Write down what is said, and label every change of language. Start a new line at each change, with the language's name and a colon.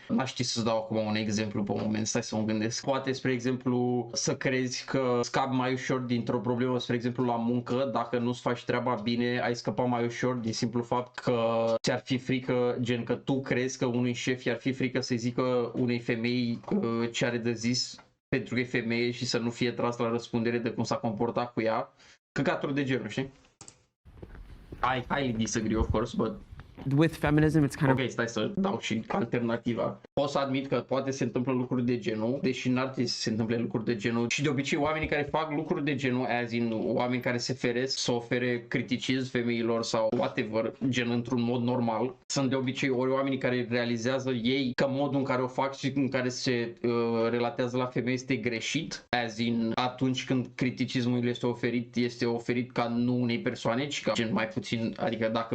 Romanian: N-aș ști să-ți dau acum un exemplu pe moment, stai să mă gândesc. Poate, spre exemplu, să crezi că scapi mai ușor dintr-o problemă, spre exemplu, la muncă, dacă nu-ți faci treaba bine, ai scăpat mai ușor din simplu fapt că ți-ar fi frică, gen că tu crezi că unui șef i-ar fi frică să zică unei femei ce are de zis pentru că e femeie și să nu fie tras la răspundere de cum s-a comportat cu ea. Căcaturi de genul, știi?
English: I disagree, of course, but with feminism, it's kind of...
Romanian: Ok, stai să dau și alternativa. Pot să admit că poate se întâmplă lucruri de genul, deși n-ar trebui să se întâmple lucruri de genul. Și de obicei oamenii care fac lucruri de genul, as in oameni care se feresc să ofere criticism femeilor sau whatever, gen într-un mod normal, sunt de obicei ori oamenii care realizează ei că modul în care o fac și în care se relatează la femei este greșit, as in atunci când criticismul este oferit ca nu unei persoane, ci ca gen mai puțin, adică